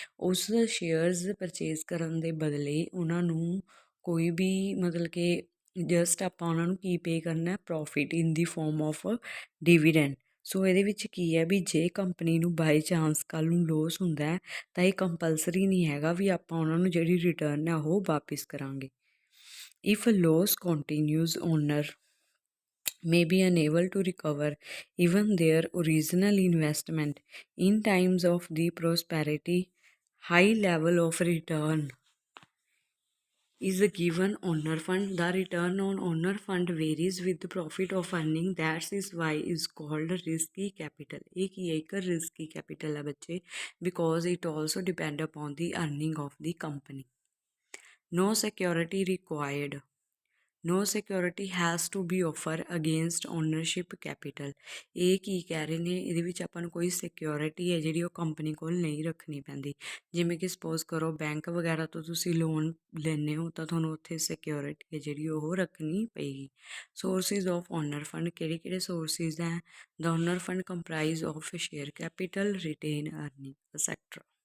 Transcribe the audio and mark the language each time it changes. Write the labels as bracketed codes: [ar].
[pa] ਉਸ shares purchase ਕਰਨ ਦੇ ਬਦਲੇ ਉਹਨਾਂ ਨੂੰ ਕੋਈ ਵੀ ਮਤਲਬ ਕਿ ਜਸਟ ਆਪਾਂ ਉਹਨਾਂ ਨੂੰ ਕੀ ਪੇ ਕਰਨਾ? [en] Profit in the form of dividend. [pa] ਸੋ ਇਹਦੇ ਵਿੱਚ ਕੀ ਹੈ ਵੀ ਜੇ ਕੰਪਨੀ ਨੂੰ ਬਾਈ ਚਾਂਸ ਕੱਲ੍ਹ ਨੂੰ ਲੋਸ ਹੁੰਦਾ ਹੈ ਤਾਂ ਇਹ ਕੰਪਲਸਰੀ ਨਹੀਂ ਹੈਗਾ ਵੀ ਆਪਾਂ ਉਹਨਾਂ ਨੂੰ ਜਿਹੜੀ ਰਿਟਰਨ ਹੈ ਉਹ ਵਾਪਿਸ ਕਰਾਂਗੇ। [en] If loss continues, owner may be unable to recover even their original investment. In times of the prosperity, high level of return is a given owner fund. The return on owner fund varies with the profit of earning. That is why is called risky capital. [hi] एक risky capital है बच्चे, [en] because it also depend upon the earning of the company. No security required. No security has to be offer against ownership capital. [pa] ਇਹ ਕੀ ਕਹਿ ਰਹੇ ਨੇ, ਇਹਦੇ ਵਿੱਚ ਆਪਾਂ ਨੂੰ ਕੋਈ ਸਿਕਿਉਰਿਟੀ ਹੈ ਜਿਹੜੀ ਉਹ ਕੰਪਨੀ ਕੋਲ ਨਹੀਂ ਰੱਖਣੀ ਪੈਂਦੀ। ਜਿਵੇਂ ਕਿ ਸਪੋਜ਼ ਕਰੋ ਬੈਂਕ ਵਗੈਰਾ ਤੋਂ ਤੁਸੀਂ ਲੋਨ ਲੈਂਦੇ ਹੋ ਤਾਂ ਤੁਹਾਨੂੰ ਉੱਥੇ ਸਿਕਿਉਰਿਟੀ ਹੈ ਜਿਹੜੀ ਉਹ ਰੱਖਣੀ ਪਏਗੀ। [en] sources of owner fund, [pa] ਕਿਹੜੇ ਕਿਹੜੇ [en] Sources ਹੈ? The owner fund comprise of share capital, retain earning et cetera.